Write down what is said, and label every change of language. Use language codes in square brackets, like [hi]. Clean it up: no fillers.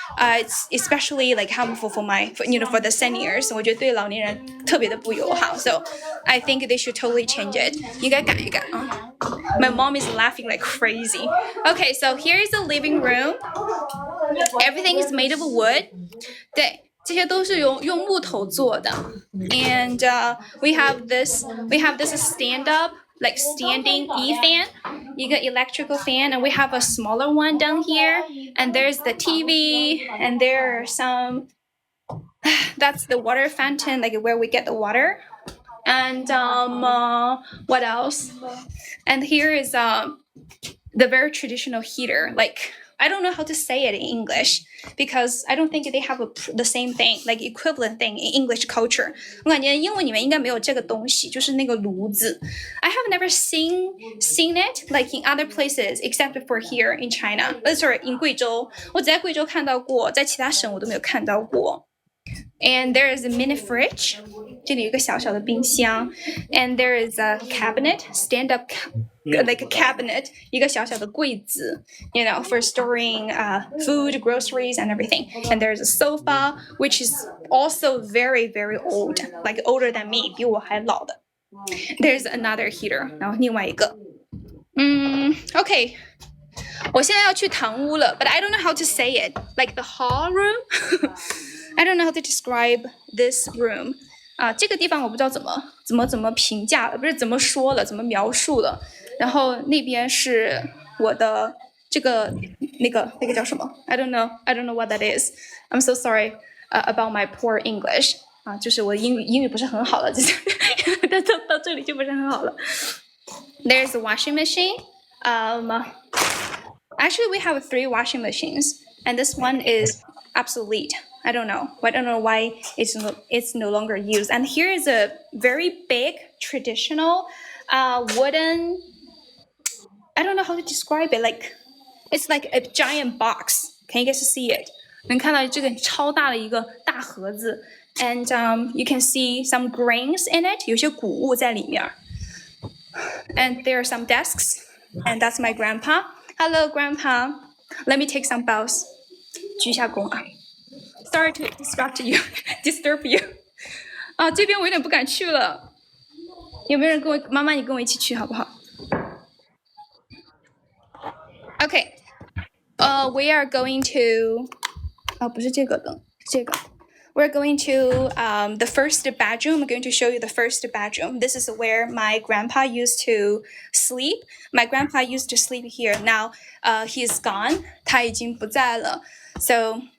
[en] It's especially like harmful for for the seniors. [zh] 我觉得对老年人特别的不友好. [en] So I think they should totally change it. [zh] 应该改一改啊。 [en] My mom is laughing like crazy. Okay, so here is the living room. Everything is made of wood. [zh] 对，这些都是用木头做的。 [en] And we have this stand up, like standing fan, [zh] 一个 [en] electrical fan, and we have a smaller one down here. And there's the TV, and there are some. That's the water fountain, like where we get the water. And what else? And here is the very traditional heater. Like I don't know how to say it in English because I don't think they have the same thing, like equivalent thing in English culture. [zh] 我感觉英文里面应该没有这个东西，就是那个炉子。 [en] I have never seen it like in other places except for here in China. Sorry, in [zh] 贵州，我只在贵州看到过，在其他省我都没有看到过。 [en] And there is a mini fridge. [zh] 这里有一个小小的冰箱 [en] and there is a cabinet, stand up like a cabinet, [zh] 一个小小的柜子 [en] for storing food, groceries and everything. And there's a sofa which is also very very old, like older than me, [zh] 比我还老的. [en] There's another heater, [zh] 然后另外一个 [en] okay, [zh] 我现在要去堂屋了 [en] but I don't know how to say it, like the hall room. I don't know how to describe this room. [zh] 这个地方我不知道怎么评价了，不是怎么说了，怎么描述了。然后那边是我的这个那个叫什么 [en] I don't know what that is. I'm so sorry about my poor English. [zh] 就是我英语不是很好了，就是到这里就不是很好了。 [en] There's a washing machine. Actually, we have 3 washing machines, and this one is obsolete. I don't know why it's no longer used. And here is a very big traditional wooden. I don't know how to describe it. Like it's like a giant box. Can you guys see it? [zh] 能看到这个超大的一个大盒子 [en] and you can see some grains in it. [zh] 有些谷物在里面 [en] And there are some desks. And that's my grandpa. Hello, grandpa. Let me take some bows. [zh] 鞠一下躬啊。 [en] Sorry to disturb you. [zh] 这边我有点不敢去了。有没有人跟我妈妈？你跟我一起去好不好 ？Okay. [en] We are going to. [zh] 不是这个灯，这个。 [en] We're going to the first bedroom. I'm going to show you the first bedroom. This is where my grandpa used to sleep. My grandpa used to sleep here. Now, he's gone. [zh] 他已经不在了。 [en] So.